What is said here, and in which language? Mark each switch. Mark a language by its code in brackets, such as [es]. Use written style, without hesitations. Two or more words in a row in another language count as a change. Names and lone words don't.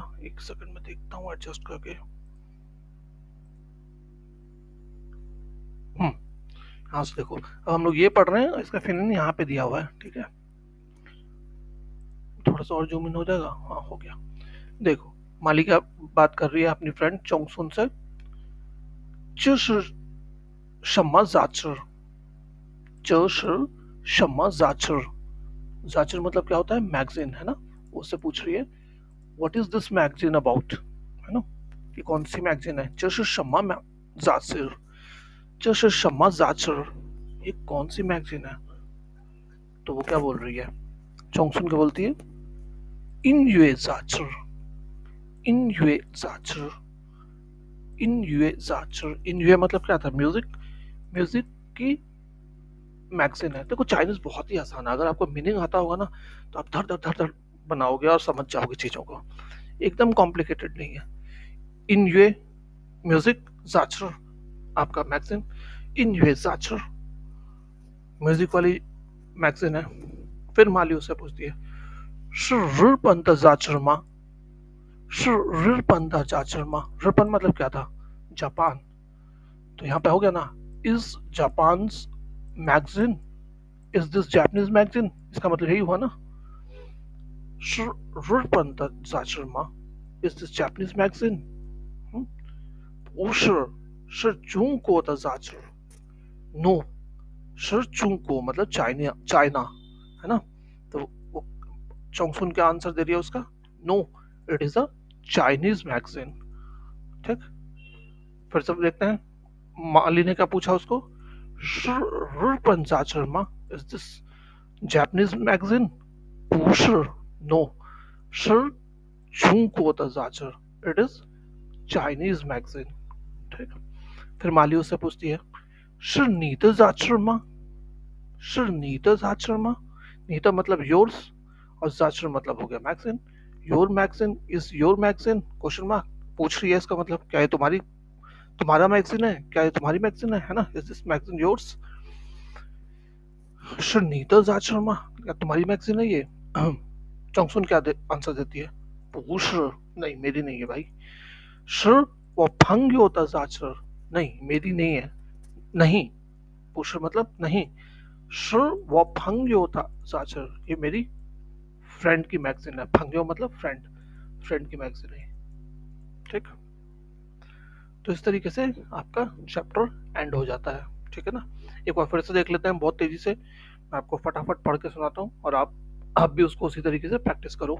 [hi] एक सेकंड में देखता हूँ एडजस्ट करके। हाँ से देखो, अब हम लोग ये पढ़ रहे हैं, इसका फिनिश यहाँ पे दिया हुआ है, ठीक है। थोड़ा सा और [en] zoom in [hi] हो जाएगा, हाँ हो गया। देखो मालिका बात कर रही है अपनी फ्रेंड चोंगसुन से, [zh] 这是什么杂志，这是什么杂志， [hi] जाचर मतलब क्या होता है, मैगजीन, है ना। उससे पूछ रही है [en] what is this magazine about, [hi] है ना, ये कौन सी मैगजीन है। [zh] 这是什么杂志，这是什么杂志, [hi] ये कौन सी मैगजीन है। तो वो क्या बोल रही है, चोंगसुन क्या बोलती है, [zh] 音乐杂志, 音乐 [hi] मतलब क्या था, म्यूजिक, म्यूजिक की मैगजीन है। देखो चाइनीज बहुत ही आसान है, अगर आपको मीनिंग आता होगा ना तो आप धर धर धर धर बनाओगे और समझ जाओगे चीजों को, एकदम कॉम्प्लिकेटेड नहीं है। [zh] 音乐 [hi] म्यूजिक, जाचर आपका मैगजीन, [zh] 音乐杂志 [hi] म्यूजिक वाली मैगजीन है। फिर माली उससे पूछती है, [zh] 是日本的杂志吗？是日本的杂志吗？日本 [hi] मतलब क्या था, जापान। तो यहाँ पे हो गया ना, [en] is Japan magazine, is this Japanese magazine, [hi] इसका मतलब यही हुआ ना। [zh] 是日本的杂志吗？ [en] Is this Japanese magazine? [zh] 不是，是中国的杂志। [hi] No, [zh] 是中国 [hi] मतलब चाइना, चाइना, है ना। तो वो चोंगसुन क्या आंसर दे रही है उसका, [en] no, it is a Chinese magazine. [hi] ठीक, फिर सब देखते हैं माली ने क्या पूछा उसको, [zh] 是日本杂志吗? [en] Is this Japanese magazine? [zh] 不是, no, 是中国的杂志, [en] it is Chinese magazine। [hi] ठीक, फिर माली उससे पूछती है, [zh] 是你的杂志吗？是你的杂志吗? [hi] नीता मतलब योर्स और जाचर मतलब हो गया मैगजीन। [en] your magazine is your magazine, question mark, [hi] पूछ रही है, इसका मतलब क्या है, तुम्हारी, तुम्हारा मैगजीन है क्या, ये तुम्हारी मैगजीन है ना, [en] is this magazine yours. [zh] 是你的杂志吗? [hi] क्या तुम्हारी मैगजीन है ये। चोंगसुन क्या आंसर देती है, [zh] 不是, [hi] नहीं मेरी नहीं है भाई। [zh] 是我朋友的杂志, [hi] नहीं मेरी नहीं है, नहीं, [zh] 不是 [hi] मतलब नहीं, [zh] 是我朋友的杂志, [hi] ये मेरी फ्रेंड की मैगजीन है, भंग्यो मतलब फ्रेंड, फ्रेंड की मैगजीन है। ठीक, तो इस तरीके से आपका [en] chapter end [hi] हो जाता है। ठीक है ना, एक बार फिर से देख लेते हैं बहुत तेजी से, मैं आपको फटाफट पढ़ के सुनाता हूँ और आप भी उसको उसी तरीके से प्रैक्टिस करो।